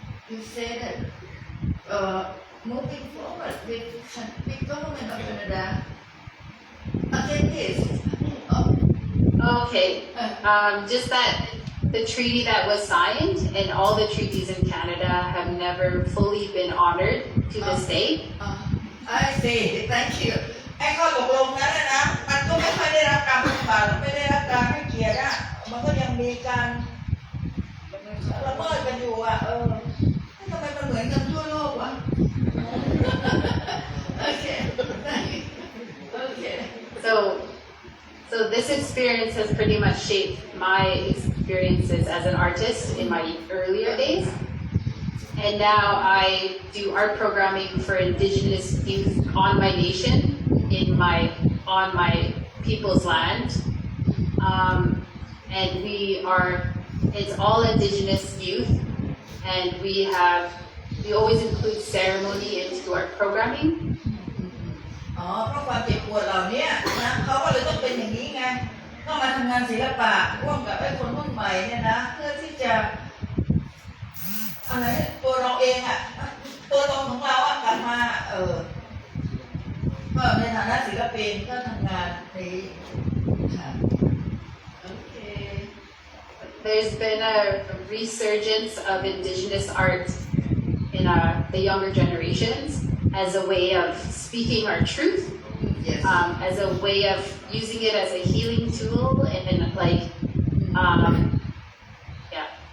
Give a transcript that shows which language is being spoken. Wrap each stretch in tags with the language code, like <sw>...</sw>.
<en>You said that moving forward with government of Canada again this. Okay, just that the treaty that was signed and all the treaties in Canada have never fully been honored to this day. I see. Thank you.</en> <th>ไอ้ข้อตกลงนั้นนะมันก็ไม่ค่อยได้รับการปฏิบัติไม่ได้รับการให้เกียรติมันก็ยังมีการละเมิดกันอยู่ทำไมมันเหมือนกันทั่วโลกวะ Okay.</th> <en>Okay. So this experience has pretty much shaped my experiences as an artist in my earlier days. And now I do art programming for Indigenous youth on my nation, on my people's land. And it's all Indigenous youth. And we always include ceremony into our programming.</en> <th>เพราะความเจ็บปวดเหล่านี้นะเขาก็เลยต้องเป็นอย่างนี้ไงต้องมาทำงานศิลปะร่วมกับไอ้คนรุ่นใหม่เนี่ยนะเพื่อที่จะอะไรตัวเราเองตัวตนของเรากลับมาก็ในฐานะศิลปินก็ทำงานนี้ค่ะ</th> <en>Okay. There's been a resurgence of Indigenous art in the younger generations as a way of speaking our truth, yes. As a way of using it as a healing tool, and then yeah.</en>